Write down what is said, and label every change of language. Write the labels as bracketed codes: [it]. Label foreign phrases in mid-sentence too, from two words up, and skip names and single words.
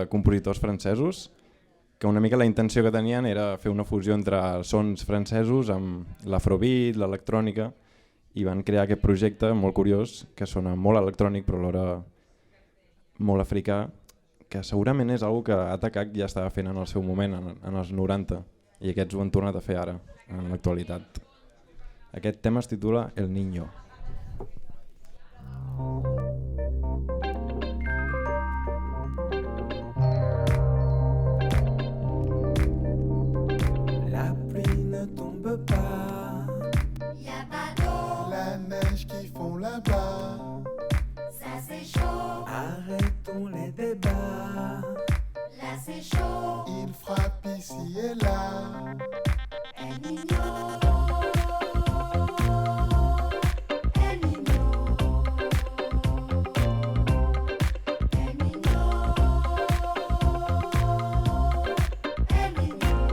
[ca] compositors francesos, que una mica la intenció que tenien era fer una fusió entre els sons francesos amb l'afrobeat, l'electrònica, i van crear aquest projecte molt curiós que sona molt electrònic però alhora molt africà, que segurament és una que Atacac ja estava fent en el seu moment, en els 90, i aquests ho han tornat a fer ara, en l'actualitat. Aquest tema es titula El Niño. [fr] La pluie ne tombe pas, y'a pas d'eau, la neige qui fond là-bas, ça c'est chaud, arrêtons les débats, là c'est chaud, il frappe ici et là, El Niño, El Niño, El Niño, El Niño.